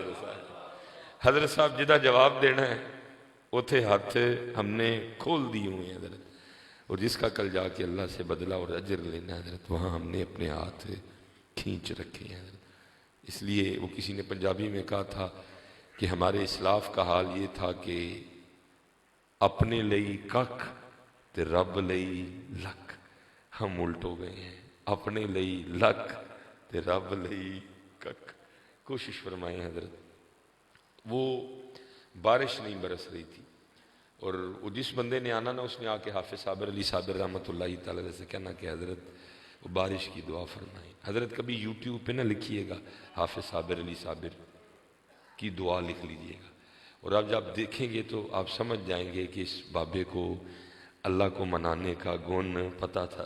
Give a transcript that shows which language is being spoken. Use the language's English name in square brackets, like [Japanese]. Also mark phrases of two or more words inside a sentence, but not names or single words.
[Urdu] حضرت صاحب جدہ جواب دینا ہے اتھے ہاتھ ہم نے کھول دی ہوئے ہیں حضرت، اور جس کا کل جا کے اللہ سے بدلہ اور اجر لینا ہے حضرت، وہاں ہم نے اپنے ہاتھ کھینچ رکھے ہیں حضرت۔ اس لیے وہ کسی نے پنجابی میں کہا تھا کہ ہمارے اسلاف کا حال یہ تھا کہ [Punjabi] اپنے لئی ککھ تے رب لئی لکھ. [Urdu] ہم الٹ ہو گئے ہیں، [Punjabi] اپنے لئی لکھ تے رب لئی ککھ. [Urdu] کوشش فرمائیں حضرت. وہ بارش نہیں برس رہی تھی، اور وہ جس بندے نے آنا نا اس نے آ کے حافظ صابر علی صابر رحمۃ اللہ تعالی علیہ سے کہنا کہ حضرت وہ بارش کی دعا فرمائیں. حضرت کبھی یوٹیوب پہ نہ لکھیے گا حافظ صابر علی صابر کی دعا لکھ لیجئے گا، اور اب جب دیکھیں گے تو آپ سمجھ جائیں گے کہ اس بابے کو اللہ کو منانے کا گن پتہ تھا.